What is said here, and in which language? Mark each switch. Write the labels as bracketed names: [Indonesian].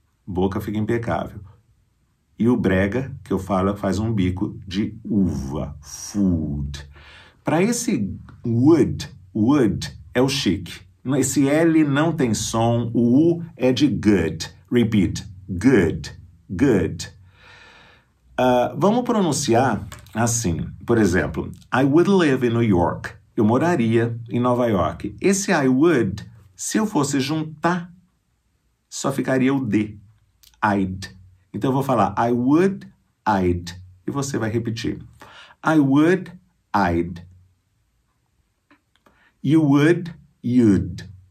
[Portuguese] Boca fica impecável. E o brega, que eu falo, faz um bico de uva, food. Para esse wood, wood é o chique. Esse L não tem som, o U é de good. [English] Repeat, good, good. [Portuguese] Vamos pronunciar assim. Por exemplo, [English] I would live in New York. [Portuguese] Eu moraria em Nova York. Esse I would, se eu fosse juntar, só ficaria o D. I'd. Então eu vou falar I would, I'd. E você vai repetir. [English] I would, I'd. You would, you'd.